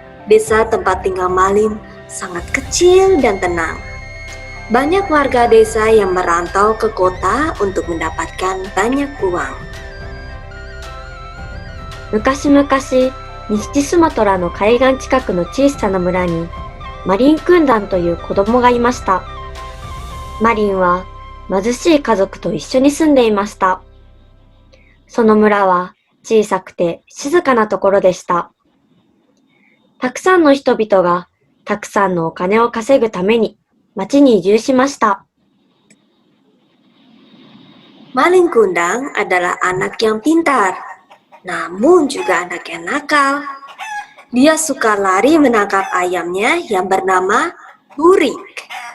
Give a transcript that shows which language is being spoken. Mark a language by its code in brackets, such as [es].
[id] Desa tempat tinggal Malin sangat kecil dan tenang. Banyak warga desa yang merantau ke kota untuk mendapatkan banyak uang. [ja] 昔々、西スマトラの海岸近くの小さな村に、マリンクンダンという子供がいました。マリンは貧しい家族と一緒に住んでいました。その村は小さくて静かなところでした。たくさんの人々がたくさんのお金を稼ぐために町に移住しました。 [id] Malin Kundang adalah anak yang pintar, namun juga anak yang nakal. Dia suka lari menangkap ayamnya yang bernama Burik.